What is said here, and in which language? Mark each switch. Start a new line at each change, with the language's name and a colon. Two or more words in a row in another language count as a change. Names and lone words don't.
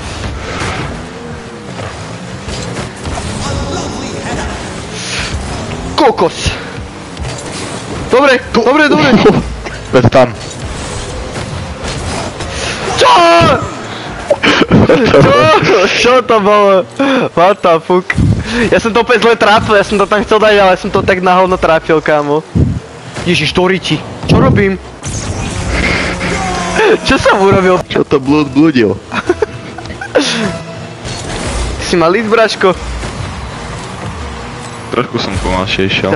Slovak: Kokos. Dobre, dobre. Veď tam. Čo? Čo to bolo?
English: What the fuck?
Slovak: Ja som to opäť zle trafil, ja som to tam chcel dať, ale som to tak na hovno trafil, kámo. Ježiš, Toriči. Čo robím? Čo som urobil? Čo to bludil? Ty si mal ísť, braško? Trošku som pomalšie išiel.